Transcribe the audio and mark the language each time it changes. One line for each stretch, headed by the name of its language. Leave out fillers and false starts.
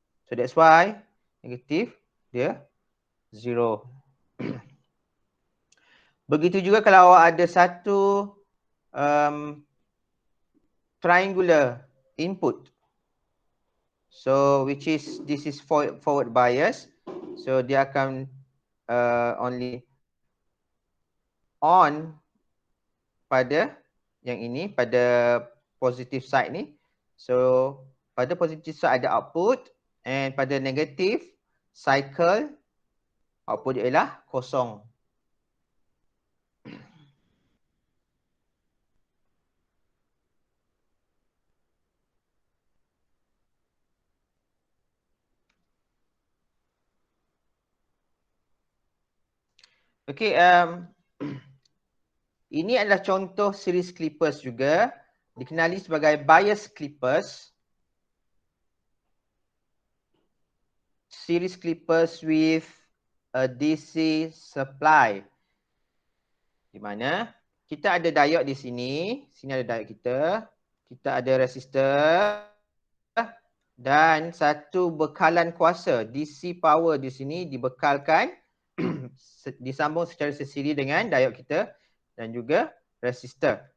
Malay: So that's why negative dia 0. Begitu juga kalau awak ada satu triangular input.
English: So which is this is forward bias.
Malay: So dia akan only on pada yang ini, pada positive side ni. So pada positive side ada output, and pada negative cycle output dia ialah kosong. Okay, ini adalah contoh series clippers juga, dikenali sebagai bias clippers.
English: Series clippers with a DC supply.
Malay: Di mana kita ada diode di sini, sini ada diode kita ada resistor dan satu bekalan kuasa DC power di sini dibekalkan disambung secara sesiri dengan diode kita dan juga resistor.